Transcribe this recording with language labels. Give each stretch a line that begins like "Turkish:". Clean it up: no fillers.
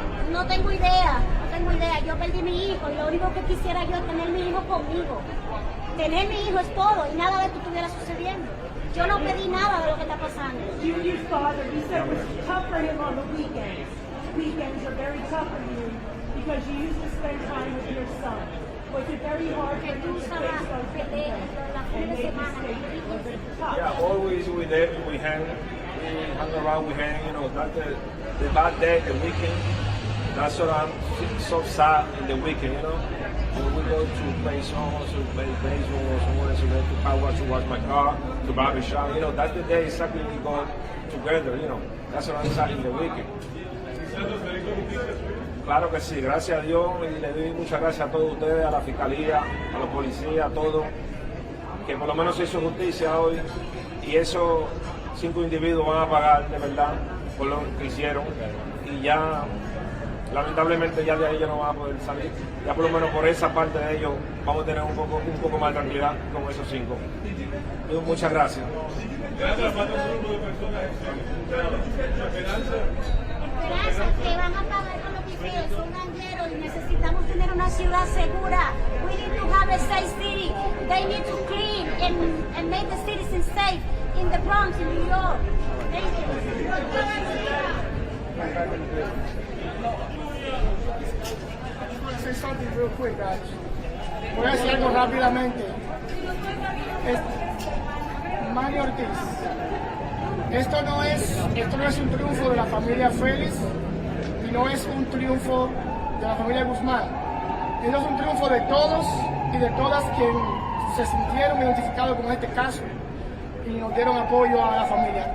Spanish: No tengo idea. Yo perdí mi hijo y lo único que quisiera yo es tener mi hijo conmigo. Tener mi hijo es todo y nada de esto estuviera sucediendo. Yo no pedí nada de lo que está pasando.
English: Junior's father, he said it was tough for him on the weekends. Weekends are very tough for you because you used to spend time with your son. Was it very hard for you to face those weekends and make mistakes? Yeah, always we there, we hang around, we hang, you know, that's the bad day, the weekend. That's what I'm so sad in the weekend, you know. When we go to play songs, to play baseball, or somewhere, to go to car wash, to wash my car, to barber shop, you know, that's the day exactly we go together, you know. That's what I'm sad in the weekend.
Spanish: Claro que sí, gracias a Dios y le doy muchas gracias a todos ustedes, a la fiscalía, a los policías, a todos, que por lo menos se hizo justicia hoy y esos 5 individuos van a pagar de verdad por lo que hicieron y ya lamentablemente ya de ahí ya no van a poder salir. Ya por lo menos por esa parte de ellos vamos a tener un poco más de tranquilidad con esos 5. Muchas gracias. Esperanza, que van a pagar con lo que hicieron, son gangueros y necesitamos tener una ciudad segura.
English: We need to have a safe city. They need to clean and make the citizens safe in the Bronx, in New York. Thank you. I want to say something real quick, guys.
Spanish: Voy a decir algo rápidamente. Manny Ortiz. Esto no es un triunfo de la familia Félix y no es un triunfo de la familia Guzmán. Esto es un triunfo de todos y de todas que se sintieron identificados con este caso y nos dieron apoyo a la familia.